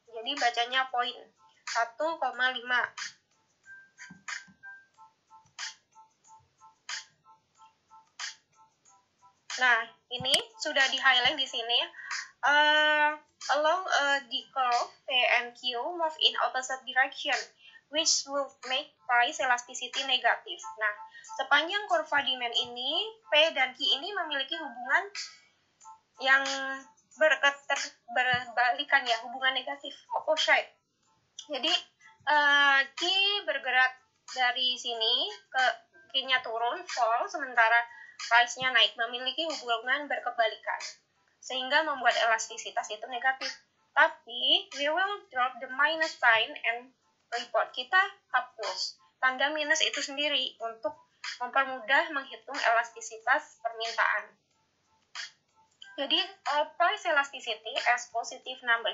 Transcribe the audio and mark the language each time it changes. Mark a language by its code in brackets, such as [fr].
[id] Jadi bacanya poin 1,5. Nah, ini sudah di-highlight di sini. [en] Along the curve, P and Q move in opposite direction, which will make price elasticity negatif. [id] Nah, sepanjang kurva demand ini, P dan Q ini memiliki hubungan yang berbalikan ya, hubungan negatif, opposite. Jadi, Q bergerak dari sini, Q-nya turun, fall, sementara price-nya naik, memiliki hubungan berkebalikan, sehingga membuat elastisitas itu negatif. [en] Tapi, we will drop the minus sign and report. [id] Kita hapus tanda minus itu sendiri untuk mempermudah menghitung elastisitas permintaan. [en] Jadi, price elasticity as positive number.